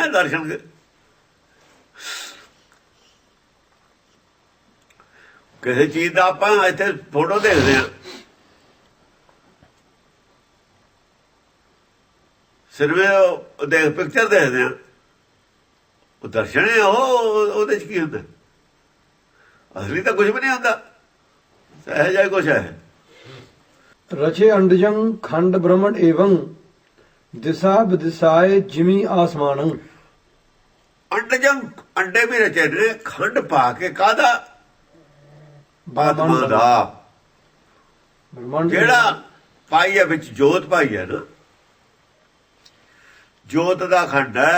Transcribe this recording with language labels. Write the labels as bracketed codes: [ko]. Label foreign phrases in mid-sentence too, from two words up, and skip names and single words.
[pa] ਦਰਸ਼ਨ ਕਿਸੇ ਚੀਜ਼ ਦਾ ਆਪਾਂ ਇੱਥੇ ਫੋਟੋ ਦੇਖਦੇ ਹਾਂ, ਸਿਰਫ ਦੇਖ ਪਿਕਚਰ ਦੇਖਦੇ ਹਾਂ, ਉਹ ਦਰਸ਼ਨ ਹੈ। ਉਹਦੇ 'ਚ ਕੀ ਹੁੰਦਾ? ਅਸਲੀ ਤਾਂ ਕੁਝ ਵੀ ਨਹੀਂ ਹੁੰਦਾ, ਸਹਿਜ ਹੈ ਕੁਛ ਹੈ। [bra] रचे अंडजं खंड ब्रह्मण एवं दिशा विदिशाए जिमी आसमानं। [pa] ਅੰਡਜੰ, ਅੰਡੇ ਵੀ ਰਚੇ ਨੇ, ਖੰਡ ਪਾ ਕੇ ਕਾਹਦਾ? ਆਤਮਾ ਦਾ। ब्रह्मांड ਜਿਹੜਾ ਪਾਈ ਹੈ ਵਿੱਚ ਜੋਤ ਪਾਈ ਹੈ ਨਾ, ਜੋਤ ਦਾ ਖੰਡ ਹੈ।